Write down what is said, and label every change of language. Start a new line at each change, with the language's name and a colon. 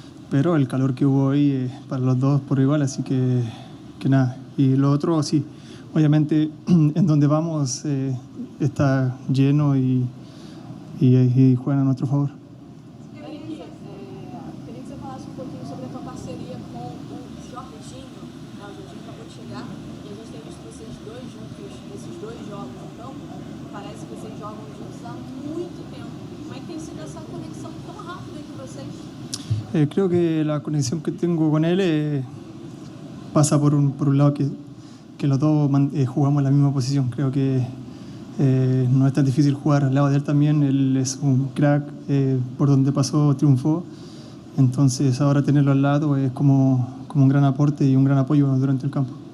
Spanish: Pero el calor que hubo hoy para los dos por igual, así que nada. Y lo otro, sí, obviamente en donde vamos está lleno y juegan a nuestro favor.
Portuguese: Queria que você falasse pouquinho sobre a tua parceria com o Jorginho. O Jorginho acabou de chegar e a gente tem visto vocês dois juntos nesses 2 jogos no campo. Parece que vocês jogam juntos há muito tempo. Como é que tem sido essa conexão tão rápida entre vocês?
Spanish: Creo que la conexión que tengo con él pasa por un lado que los dos jugamos en la misma posición. Creo que no es tan difícil jugar al lado de él también. Él es un crack, por donde pasó triunfó. Entonces ahora tenerlo al lado es como un gran aporte y un gran apoyo durante el campo.